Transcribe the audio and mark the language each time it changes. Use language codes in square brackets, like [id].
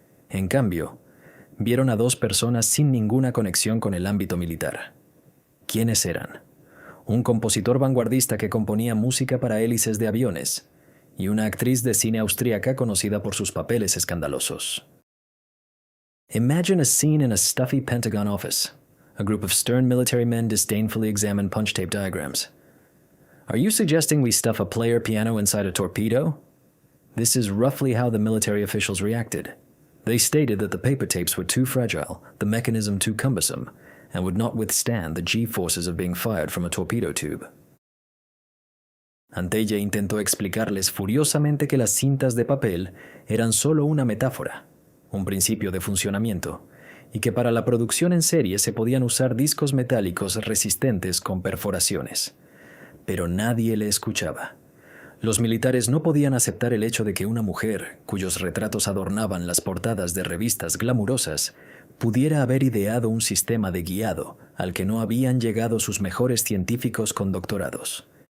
[es] En cambio, vieron a dos personas sin ninguna conexión con el ámbito militar. ¿Quiénes eran? Un compositor vanguardista que componía música para hélices de aviones y una actriz de cine austríaca conocida por sus papeles escandalosos. [en] Imagine a scene in a stuffy Pentagon office. A group of stern military men disdainfully examine punch tape diagrams. Are you suggesting we stuff a player piano inside a torpedo? This is roughly how the military officials reacted. They stated that the paper tapes were too fragile, the mechanism too cumbersome, and would not withstand the G-forces of being fired from a torpedo tube. [es] Antheil intentó explicarles furiosamente que las cintas de papel eran solo una metáfora, un principio de funcionamiento, y que para la producción en serie se podían usar discos metálicos resistentes con perforaciones. Pero nadie le escuchaba. Los militares no podían aceptar el hecho de que una mujer, cuyos retratos adornaban las portadas de revistas glamurosas, pudiera haber ideado un sistema de guiado al que no habían llegado sus mejores científicos con doctorados.